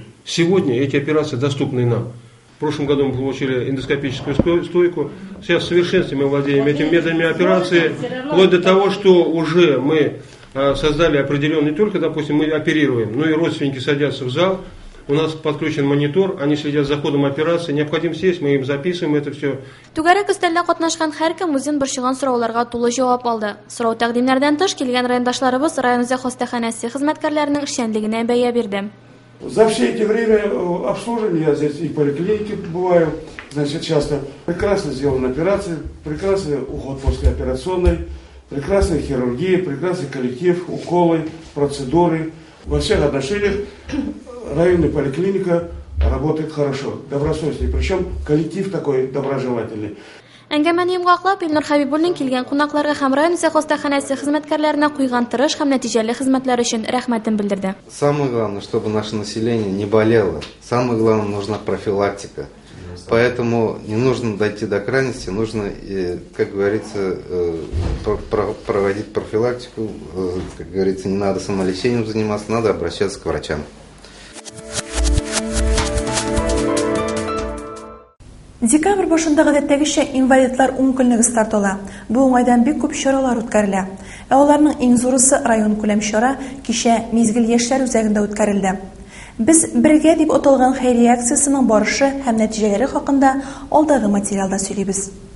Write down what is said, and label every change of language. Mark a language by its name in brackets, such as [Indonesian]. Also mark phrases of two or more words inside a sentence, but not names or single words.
[Russian] Сегодня эти операции доступны нам. В прошлом году мы получили эндоскопическую стойку. Сейчас в совершенстве мы владеем этими методами операции. Вплоть до того, что уже мы создали определенный, не только, допустим, мы оперируем, но и родственники садятся в зал. У нас подключен монитор, они следят за ходом операции. Необходимо сесть, мы им записываем это все. [Tatar] Түгәрәк өстәлдә катнашкан һәркем үзен борчыган сорауларга тулы җавап алды. Сорау тәкъдимнәрдән тыш килгән райондашларыбыз район үзәк хастаханәсе хезмәткәрләренең эшчәнлегенә бәя бирде. [Russian] За все эти время обслуживания, я здесь и в поликлинике бываю, значит, часто. Прекрасно сделаны операции, прекрасный уход после операционной, прекрасная хирургия, прекрасный коллектив, уколы, процедуры. Во всех отношениях районная поликлиника работает хорошо, добросовестно. Причем коллектив такой доброжелательный. [Tatar] Әңгәмәне йомгаклап, Илнур Хәбибуллин килгән кунакларга һәм район үзәк хастаханәсе хезмәткәрләренә куйган тырыш һәм нәтиҗәле хезмәтләр өчен рәхмәтен белдерде. [Russian] Самое главное, чтобы наше население не болело. Самое главное, нужна профилактика. Поэтому не нужно дойти до крайности, нужно, как говорится, проводить профилактику. Как говорится, не надо самолечением заниматься, надо обращаться к врачам. [Tatar] Декабрь башында гадәттәгечә инвалидлар уңкөлнеге стартала. Бу уңайдан бик күп чаралар үткәрелә. Аларның иң зурысы район күләм чара кичә Мизгел яшьләр үзәгендә үткәрелде. Без бергә дип аталган хәйрия акциясының барышы һәм нәтиҗәләре хакында алдагы материалда сөйлибез.